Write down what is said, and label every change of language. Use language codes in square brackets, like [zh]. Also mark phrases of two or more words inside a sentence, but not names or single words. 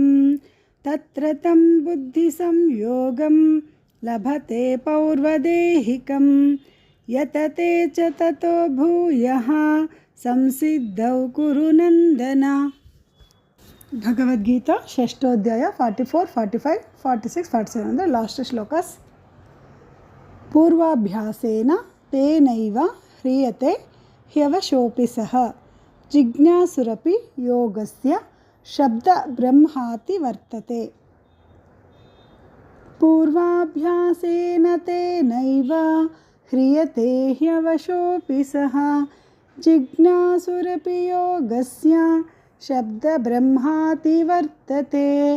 [sa] तत्र तं बुद्धिसंयोगं लभते पौर्वदेहिकं यतते च ततो भूयः संसिद्धौ कुरु नन्दन. भगवद्गीता षष्ठोध्याय [kn] 44, 45, 46, 47 ಅಂದರೆ [en] last shlokas. [sa] ಪೂರ್ವಾಭ್ಯಾಸೇನ ತೇನೈವ ह्रियते ह्यवशोऽपि सः जिज्ञासुरपि योगस्य शब्दब्रह्माति वर्तते. पूर्वाभ्यासेन तेनैव ह्रियते ह्यवशोऽपि सः जिज्ञासुरपि योगस्य शब्दब्रह्माति वर्तते.